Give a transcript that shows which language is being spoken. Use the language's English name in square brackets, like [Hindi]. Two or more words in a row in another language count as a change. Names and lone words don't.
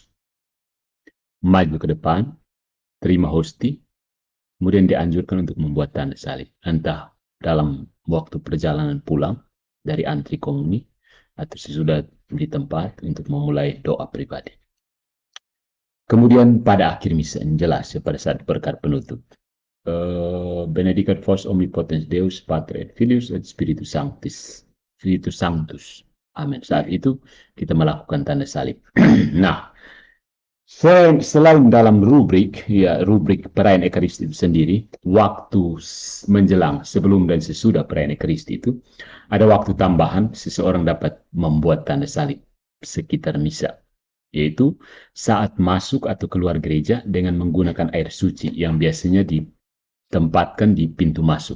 [Indonesian] Maju ke depan, terima hosti, kemudian dianjurkan untuk membuat tanda salib. Entah dalam waktu perjalanan pulang dari antri komuni, atau sesudah di tempat untuk memulai doa pribadi. Kemudian pada akhir misa, jelas ya, pada saat berkat penutup. [Latin] Benedicat vos omnipotens Deus, Pater et Filius et Spiritus Sanctus. Spiritus Sanctus. [Indonesian] Amin. Saat itu kita melakukan tanda salib. Nah, Selain dalam rubrik perayaan Ekaristi itu sendiri, waktu menjelang, sebelum dan sesudah perayaan Ekaristi itu, ada waktu tambahan seseorang dapat membuat tanda salib sekitar misa, yaitu saat masuk atau keluar gereja dengan menggunakan air suci yang biasanya ditempatkan di pintu masuk.